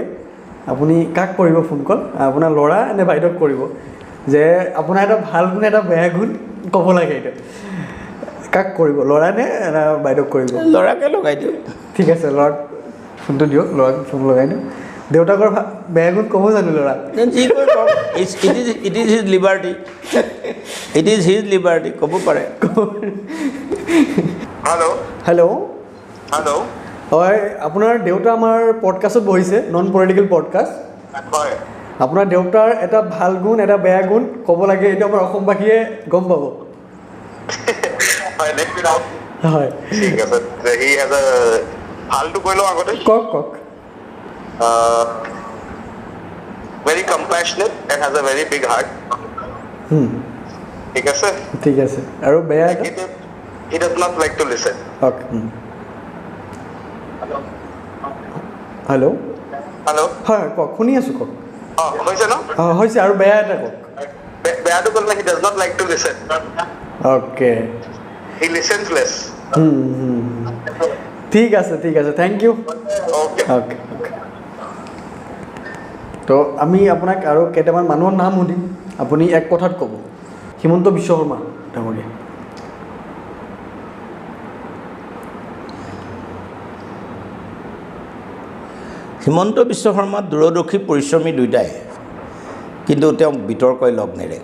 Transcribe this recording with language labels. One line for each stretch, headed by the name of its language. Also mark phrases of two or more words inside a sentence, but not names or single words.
Assamese: আপুনি কাক কৰিব ফোন কল? আপোনাৰ ল'ৰা নে বাইদেউক কৰিব? যে আপোনাৰ এটা ভাল গুণ এটা বেয়া গুণ ক'ব লাগে। এইটো কাক কৰিব, ল'ৰা নে বাইদেউক কৰিব? ল'ৰাকে লগাই দিওঁ। ঠিক আছে, ল'ৰাক ফোনটো দিয়ক, ল'ৰাক ফোন লগাই দিওঁ। দেউতাকৰ বেয়া গুণ ক'ব জানো ল'ৰা? যি কৈ কওক,
English: it is his liberty, it is his liberty,
Assamese: ক'ব পাৰে। হেল্ল' হেল্ল' হেল্ল' হয়, আপোনাৰ দেউতা আমাৰ পডকাষ্টত বহিছে,
English: non political podcast.
Assamese: হয়, আপোনাৰ দেউতাৰ এটা ভাল গুণ এটা বেয়া গুণ ক'ব লাগে, এইটো আমাৰ অসমবাসীয়ে গম পাব। হয়,
English: let me know.
Assamese: হয়, ঠিক আছে, সি
English: as a
Assamese: ভালটো কৈ লওঁ আগতে। কওক কওক।
English: very compassionate and has a very big heart.
Assamese: ঠিক আছে। ঠিক আছে, আৰু বেয়া এটা?
English: He does not like to listen.
Assamese: অ'কে। হেল্ল' হেল্ল' হয় কওক, শুনি আছোঁ, কওক। হৈছে ন? হৈছে, আৰু বেয়া এটা কওক। বেয়াটো ক'লে
English: he does not like to listen.
Assamese: অ'কে।
English: He listens less.
Assamese: ঠিক আছে, ঠিক আছে,
English: thank you.
Assamese: Okay. অ'কে অ'কে। তো আমি আপোনাক আৰু কেইটামান মানুহৰ নাম সুধিম, আপুনি এক কথাত ক'ব। হিমন্ত বিশ্ব শৰ্মা ডাঙৰীয়া। হিমন্ত বিশ্ব শৰ্মা দূৰদৰ্শী পৰিশ্ৰমী দুয়োটাই, কিন্তু তেওঁক বিতৰ্কই লগ নেৰে।